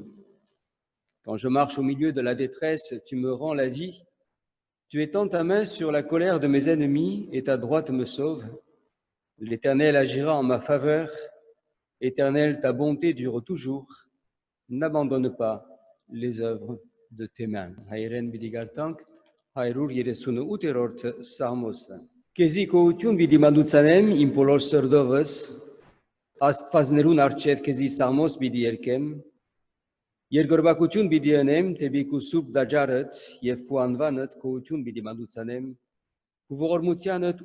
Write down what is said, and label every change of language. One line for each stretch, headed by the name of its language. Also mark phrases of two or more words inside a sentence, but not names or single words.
French: Quand je marche au milieu de la détresse, tu me rends la vie. Tu étends ta main sur la colère de mes ennemis et ta droite me sauve. L'Éternel agira en ma faveur. Éternel, ta bonté dure toujours. N'abandonne pas les œuvres de tes mains.
Armenian: Հայերեն պիտի գարտանք 138-րդ Սաղմոսը։ Քեզի գոհություն պիտի մատուցանեմ իմ բոլոր սրտովս, Աստվածներուն առջև քեզի սաղմոս պիտի երգեմ, երկրպագություն պիտի անեմ թեպի քու սուրբ դաջարդ եւ քու անվանդ գոհություն պիտի մատուցանեմ, քու ողորմությանդ